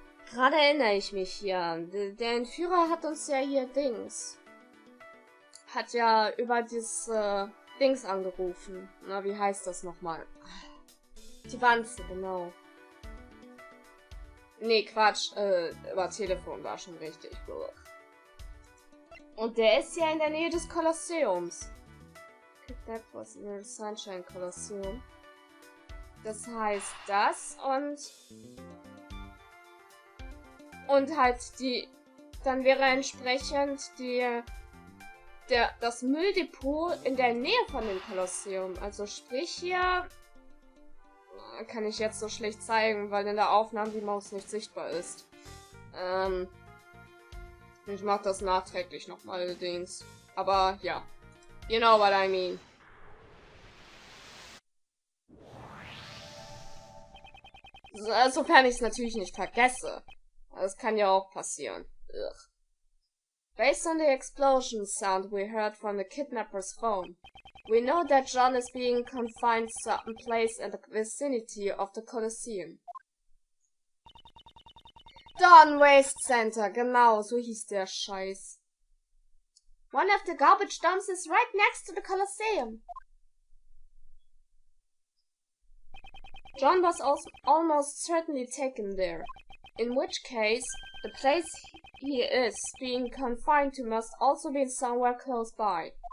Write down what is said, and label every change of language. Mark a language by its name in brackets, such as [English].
[German] Gerade erinnere ich mich hier. Der Entführer hat uns ja hier hat ja über dieses Dings angerufen. Na, wie heißt das nochmal? Die Wanze, genau. Nee, Quatsch. Über Telefon war schon richtig. Und der ist ja in der Nähe des Kolosseums. [English] That was near Sunshine Kolosseum. [German] Das heißt das und halt dann wäre entsprechend das Mülldepot in der Nähe von dem Kolosseum. Also sprich hier kann ich jetzt so schlecht zeigen, weil in der Aufnahme die Maus nicht sichtbar ist. Ich mach das nachträglich nochmal, Dings. Aber ja. [English] You know what I mean. [German] Sofern ich es natürlich nicht vergesse. Das kann ja auch passieren. Ugh. [English] Based on the explosion sound we heard from the kidnapper's phone, we know that John is being confined someplace in the vicinity of the Colosseum. [German] Dawn Waste Center, genau, so hieß der Scheiß. [English] One of the garbage dumps is right next to the Colosseum. John was almost certainly taken there, in which case, the place he is being confined to must also be somewhere close by.